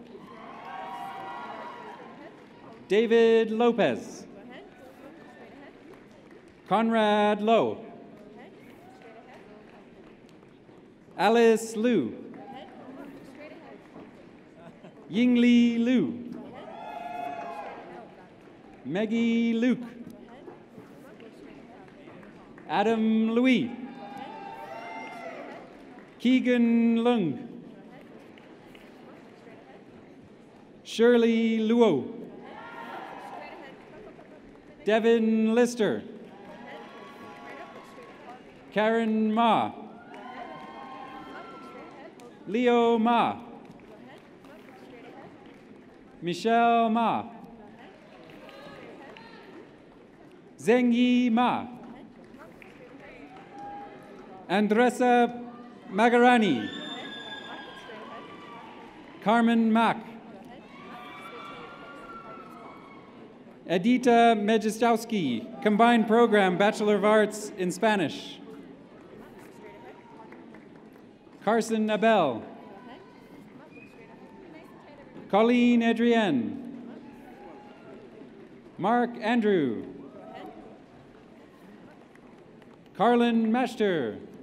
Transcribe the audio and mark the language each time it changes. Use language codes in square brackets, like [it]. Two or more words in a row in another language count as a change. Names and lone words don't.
[en] David Lopez. Conrad Lowe. Alice Liu. Yingli Liu. Maggie Luke. Adam Louis. Keegan Lung. Shirley Luo. Devin Lister. Karen Ma. Leo Ma. Michelle Ma. Zengyi Ma. Andressa Magarani. Carmen Mack. Edita Mejestowski, Combined Program, Bachelor of Arts in Spanish. Carson Abel. Colleen Adrienne. Mark Andrew. Carlin Mashter.